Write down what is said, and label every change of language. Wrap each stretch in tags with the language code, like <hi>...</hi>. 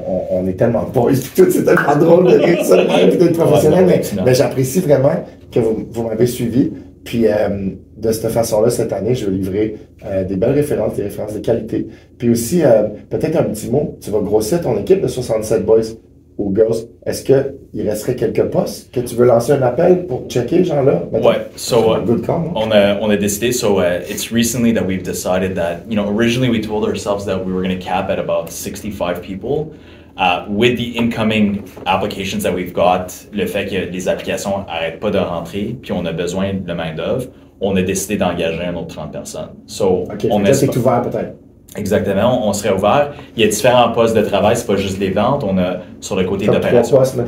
<fr>On est tellement boys, tout, c'est tellement drôle de rire ça, d'être professionnel, mais j'apprécie vraiment que vous m'avez suivi. Puis de cette façon-là, cette année, je vais livrer des belles références, des références de qualité. Puis aussi, peut-être un petit mot, tu vas grossir ton équipe de 67 boys ou girls. Est-ce qu'il resterait quelques postes que tu veux lancer un appel pour checker, genre-là? Ouais, so</fr> <en>good call,</en> <fr>on a décidé,</fr> <en>so it's recently that we've decided that, originally we told ourselves that we were going to cap at about 65 people. With the incoming applications that we've got,</en> <fr>le fait que les applications n'arrêtent pas de rentrer, puis on a besoin de main-d'œuvre, on a décidé d'engager un autre 30 personnes.</fr> <en>So,</en> <fr>on est ouvert peut-être. Exactement, on serait ouvert. Il y a différents postes de travail, c'est pas juste des ventes, on a sur le côté d'opération.</fr>